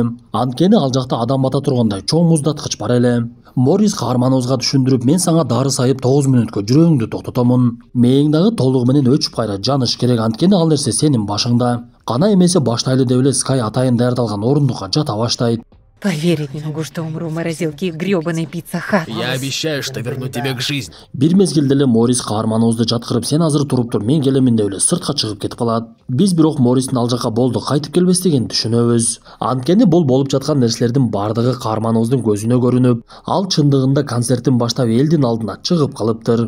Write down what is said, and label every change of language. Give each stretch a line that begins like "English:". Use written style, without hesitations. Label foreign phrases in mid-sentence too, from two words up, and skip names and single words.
Kyrgyz: Анткени ал жакта адам бата тургандай чоң муздаткыч бар эле. Морис каарманыбызга түшүндүрүп, мен сага дары сайып 9 мүнөткө жүрөгүңдү токтотомун. Мээң дагы толугу менен өчүп кайра жаныш керек, анткени ал нерсе сенин башыңда. Кана эмесе баштайлы деп эле Скай атайын даярдалган орундукка жата баштайт.
Russian: Поверить не могу, что умру в морозилке грёбаной пицца хат. Я обещаю, что верну тебе к жизни.
Kyrgyz: Бир мезгилде эле Морис каарманыбызды жаткырып, сен азыр туруп тур, мен келемин деп эле сыртка чыгып кетип калат. Биз бирок Мористин ал жака болду кайтып келбес дегенди түшүнөбүз. Анткени бул болуп жаткан нерселердин бардыгы каарманыбыздын көзүнө көрүнүп, ал чындыгында концерттин баштап элдин алдына чыгып калыптыр.